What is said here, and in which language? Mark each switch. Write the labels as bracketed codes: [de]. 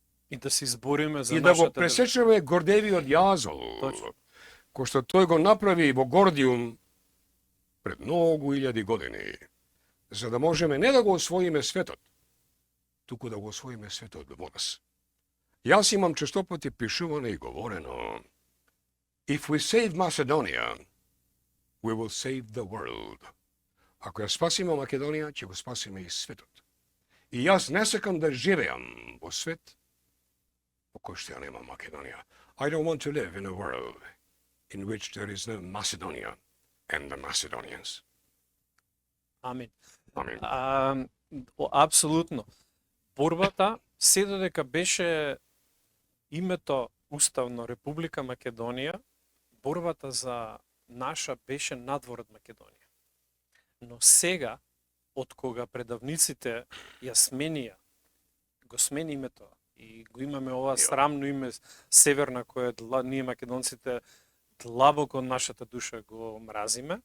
[mk] И да се избориме за и да го нашата пресечеме гордевиот јазол, Точно. кој што тој го направи во Гордиум пред многу илјади години, за да можеме не да го освоиме светот, туку да го освоиме светот во нас. Јас имам честопати пишувано и говорено, [en] if we save Macedonia, we will save the world. [mk] Ако ја спасиме Македонија, ќе го спасиме и светот. И јас не сакам да живеам во свет во кој што ја нема Македонија. [en] I don't want to live in a world in which there is no Macedonia and the Macedonians. [mk] Амин. Амин. Апсолутно. Борбата, се додека беше името уставно Република Македонија, борбата за наша беше надвор од Македонија. Но сега, од кога предавниците ја сменија, го смени името и го имаме ова срамно име Северна, кое ние македонците длабоко од нашата душа го мразиме,